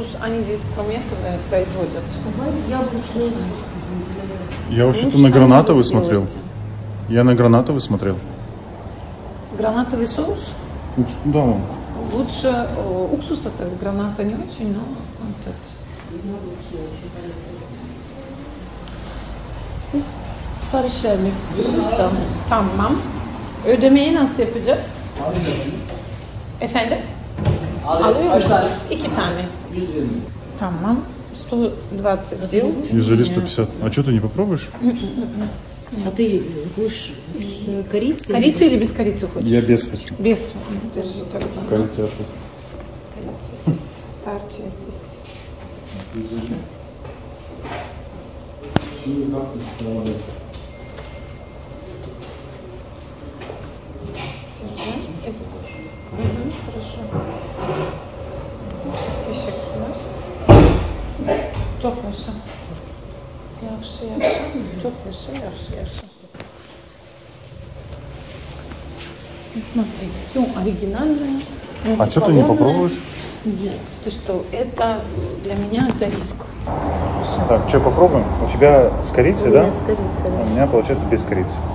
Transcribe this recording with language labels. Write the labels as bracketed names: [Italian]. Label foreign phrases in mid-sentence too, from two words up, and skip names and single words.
[Russian] Они здесь, кроме этого, производят. Яблочный уксус. Я вообще-то на гранатовый смотрел. Я на гранатовый смотрел. Гранатовый соус? Да, вон. Лучше уксуса-то с граната не очень, но вот это. [Turkish] Biz sipariş vermek istiyoruz. Tamam. Ödemeyi nasıl yapacağız? Efendim? Alıyor musun? 2 tane. 120. Tamam. 120 дел. [Russian] Юзали 150. А что ты не попробуешь? А ты будешь с корицей? Корица или без корицы хочешь? Я без хочу. Без. Держи тогда. Корица сос. Корица сос. Тарча сос. Держи. Хорошо. [Turkish] Teşekkürler. Çok yaşa. Yaxşı. Çok yaşa. [Russian] Смотри, все оригинальное. А что ты не попробуешь? Нет, ты что, это для меня это риск. Сейчас. Так, что попробуем? У тебя с корицей, да? С корицей, да. У меня получается без корицы.